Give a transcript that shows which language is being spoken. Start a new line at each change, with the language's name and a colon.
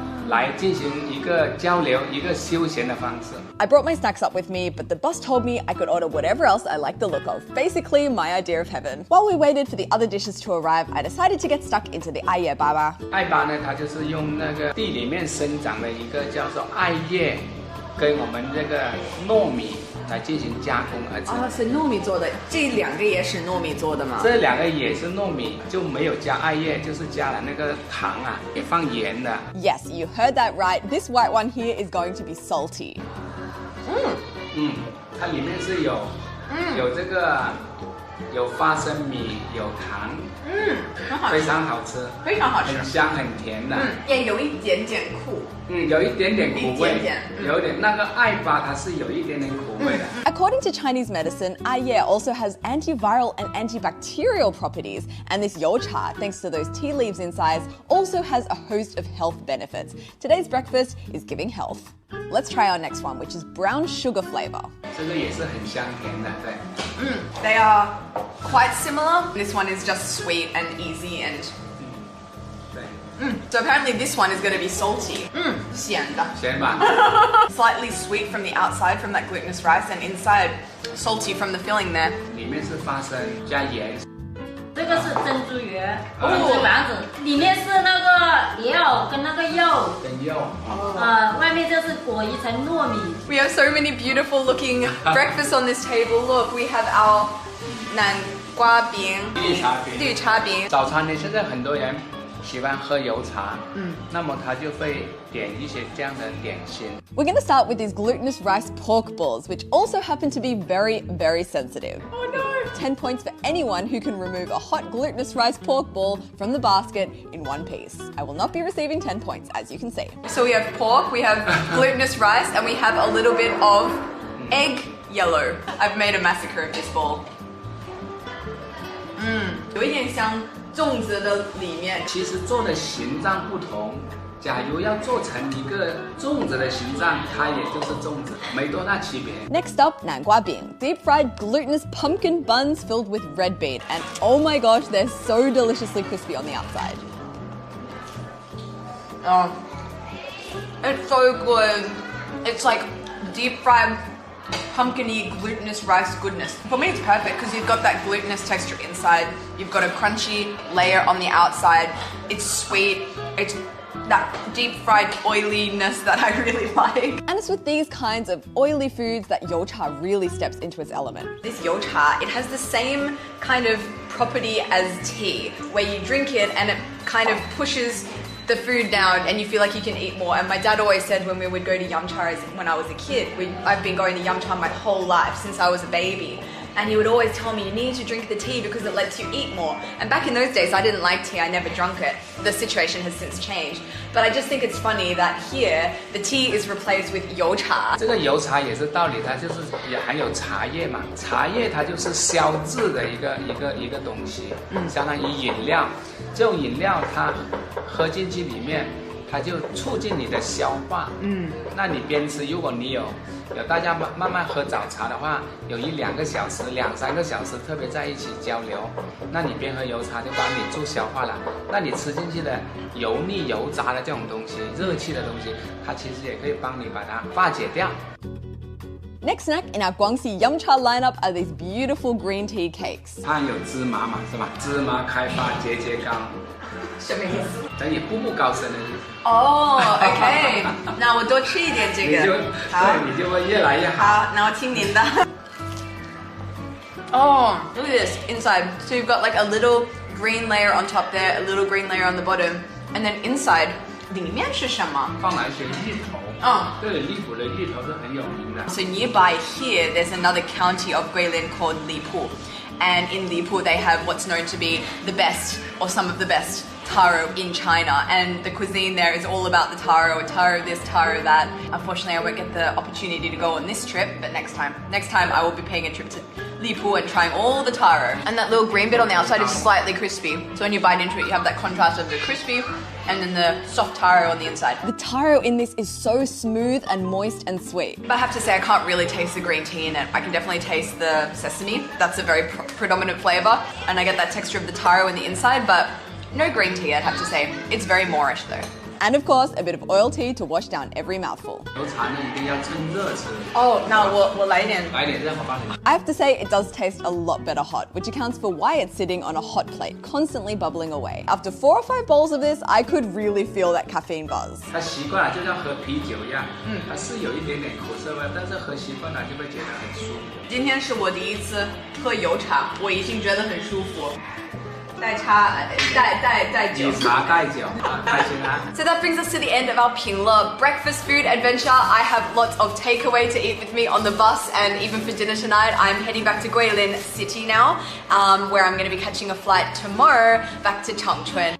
Chinese: 来进行一个交流，一个休闲的方式。
English: I brought my snacks up with me, but the boss told me I could order whatever else I liked the look of. Basically, my idea of heaven. While we waited for the other dishes to arrive, I decided to get stuck into the 艾叶粑粑。
Chinese: 艾粑呢，它就是用那个地里面生长的一个叫做艾叶，跟我们这个糯米来进行加工而成。是糯米做的，这两个也是糯米做的吗？这两个也是糯米，就没有加艾叶，就是加了那个糖啊，也放盐的。
English: Yes, you heard that right. This white one here is going to be salty.
Chinese: 它里面是有这个有花生米，有糖，非常好吃，非常好吃，很香很甜的，也有一点点苦，有一点点苦味，有一点那个艾粑它是有一点点苦味的。
English: According to Chinese medicine, 艾叶 also has antiviral and antibacterial properties, and this yocha, thanks to those tea leaves inside, also has a host of health benefits. Today's breakfast is giving health. Let's try our next one, which is brown sugar flavor.
Chinese: 这个也是很香甜的，对。
English: They are quite similar. This one is just sweet and easy and.
Chinese: 对。
English: So apparently this one is going to be salty.
Chinese: 咸的。咸吧。
English: Slightly sweet from the outside from that glutinous rice, and inside salty from the filling there.
Chinese: 里面是花生加盐。这个是珍珠圆，珍珠丸子，里面是那个料跟那个肉，跟肉。外面就是裹一层糯米。 We have so many beautiful looking breakfasts on this table. Look, we have our 南瓜饼、绿茶饼。早餐呢，现在很多人喜欢喝油茶，那么他就会点一些这样的点心。
English: We're going to start with these glutinous rice pork balls, which also happen to be very, very sensitive. Oh no! 10 points for anyone who can remove a hot glutinous rice pork ball from the basket in one piece. I will not be receiving 10 points, as you can see. So we have pork, we have glutinous rice, and we have a little bit of egg yellow. I've made a massacre of this ball.
Chinese: 有一点像粽子的里面。其实做的形状不同，假如要做成一个粽子的形状，它也就是粽子，没多大区别。
English: Next up, 南瓜饼, deep-fried glutinous pumpkin buns filled with red bean, and oh my gosh, they're so deliciously crispy on the outside. It's so good. It's like deep-fried pumpkin-y glutinous rice goodness. For me, it's perfect because you've got that glutinous texture inside. You've got a crunchy layer on the outside. It's sweet. It's that deep-fried oiliness that I really like. And it's with these kinds of oily foods that yocha really steps into its element. This yocha, it has the same kind of property as tea, where you drink it and it kind of pushes the food down and you feel like you can eat more. And my dad always said when we would go to Yumcha when I was a kid, I've been going to Yumcha my whole life since I was a baby. And he would always tell me, you need to drink the tea because it lets you eat more. And back in those days, I didn't like tea, I never drunk it. The situation has since changed. But I just think it's funny that here, the tea is replaced with yocha.
Chinese: 这个油茶也是道理，它就是也含有茶叶嘛，茶叶它就是消滞的一个东西，相当于饮料。这种饮料它喝进去里面，它就促进你的消化。那你边吃，如果你有大家慢慢喝早茶的话，有1-2个小时、2-3个小时，特别在一起交流，那你边喝油茶就帮你助消化了。那你吃进去的油腻、油炸的这种东西、热气的东西，它其实也可以帮你把它化解掉。
English: Next snack in our Guangxi Yumcha lineup are these beautiful green tea cakes.
Chinese: 它有芝麻嘛，是吧？芝麻开发节节高。什么意思？等于步步高升的意思。 OK， 那我多吃一点这个，好，对，你就会越来越好。好，那我听您的。
English: Oh, look at this inside. So you've got like a little green layer on top there, a little green layer on the bottom, and then inside,
Chinese: 里面是什么？放了一些芋头。这里荔浦的芋头是很有名的。
English: So nearby here, there's another county of Guilin called Lipu, and in Lipu they have what's known to be the best, or some of the best, taro in China, and the cuisine there is all about the taro this, taro that. Unfortunately, I won't get the opportunity to go on this trip, but next time I will be paying a trip to Lipu and trying all the taro. And that little green bit on the outside is slightly crispy, so when you bite into it, you have that contrast of the crispy and then the soft taro on the inside. The taro in this is so smooth and moist and sweet. But I have to say, I can't really taste the green tea in it. I can definitely taste the sesame. That's a very predominant flavor, and I get that texture of the taro in the inside, but no green tea, I'd have to say. It's very Moorish though. And of course, a bit of oil tea to wash down every mouthful. Oh, now we'll
Chinese: 来点.
English: I have to say, it does taste a lot better hot, which accounts for why it's sitting on a hot plate, constantly bubbling away. After 4 or 5 bowls of this, I could really feel that caffeine buzz.
Chinese: 它习惯了，就像喝啤酒一样，它是有一点点苦涩味，但是喝习惯了就会觉得很舒服。今天是我第一次喝油茶，我已经觉得很舒服。带茶，带酒。以茶代酒，开心啊。
English: So that brings us to the end of our Pingla breakfast food adventure. I have lots of takeaway to eat with me on the bus, and even for dinner tonight, I'm heading back to Guilin City now, where I'm going to be catching a flight tomorrow back to Changchun.